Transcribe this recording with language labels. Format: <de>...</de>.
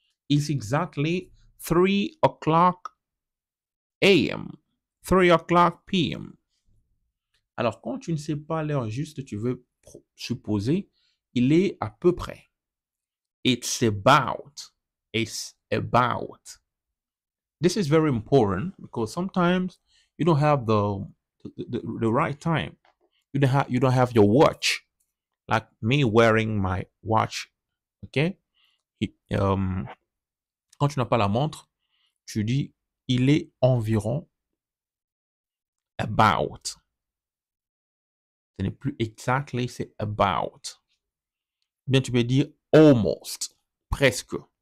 <en>It's exactly 3 o'clock AM. 3 o'clock PM.</en> <fr>Alors, quand tu ne sais pas l'heure juste, tu veux supposer, il est à peu près.</fr> <en>It's about. It's about. This is very important because sometimes you don't have the right time. You don't have your watch. Like me wearing my watch. OK?</en> <fr>Quand tu n'as pas la montre, tu dis il est environ about. Ce n'est plus exactly, c'est about. Bien, tu peux dire almost, presque.</fr>